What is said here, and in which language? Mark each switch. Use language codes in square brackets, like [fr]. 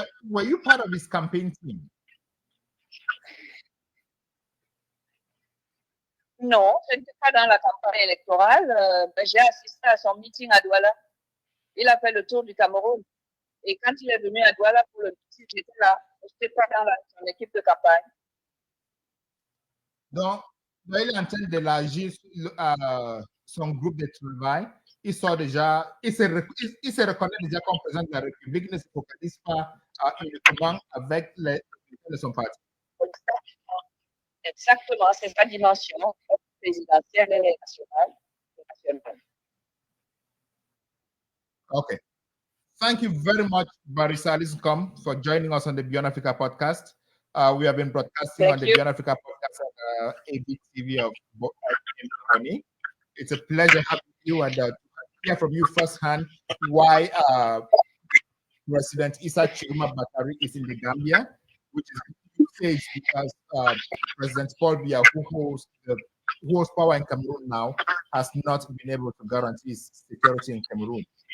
[en] Were you part of his campaign team? [fr] Non, je n'étais pas dans la campagne électorale, mais j'ai assisté à son meeting à Douala. Il a fait le tour du Cameroun. Et quand il est venu à Douala pour le meeting, j'étais là. Je n'étais pas dans son équipe de campagne. Donc, il est en train d'élargir son groupe de travail. Il se reconnaît déjà comme président de la République. Il ne se focalise pas uniquement avec les de son parti. Exactement, c'est sa dimension présidentielle et nationale. [en] Okay. Thank you very much, Barrister Alinscom, for joining us on the Beyond Africa podcast. We have been broadcasting on the Beyond Africa podcast on ABTV of Bonny. It's a pleasure having you and hear from you firsthand why President Issa Chiroma Bakari is in the Gambia, which is because President Paul Biya, who holds power in Cameroon now, has not been able to guarantee security in Cameroon.